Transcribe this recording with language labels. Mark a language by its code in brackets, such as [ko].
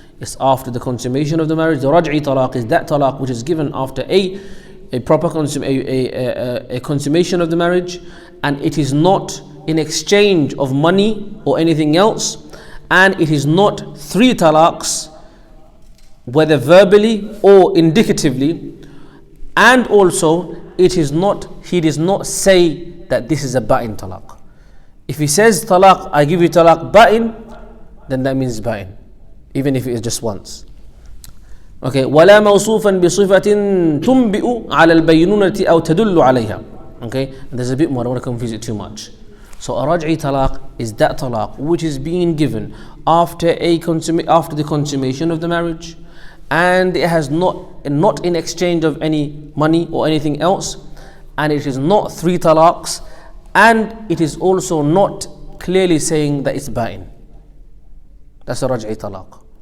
[en] It's after the consummation of the marriage. The raj'i talaq is that talaq which is given after a proper consummation of the marriage, and it is not in exchange of money or anything else, and it is not 3 talaqs, whether verbally or indicatively, and also it is not, he does not say that this is a ba'in talaq. If he says talaq, I give you talaq ba'in, then that means ba'in, even if it is just once. Okay, [ar] ولا موصوفا بصفة تنبئ على البينونة أو تدل عليها. [en] Okay, and there's a bit more, I don't want to confuse it too much. So a raj'i talaq is that talaq which is being given after the consummation of the marriage, and it has not in exchange of any money or anything else, and it is not 3 talaqs, and it is also not clearly saying that it's ba'in. That's a raj'i talaq.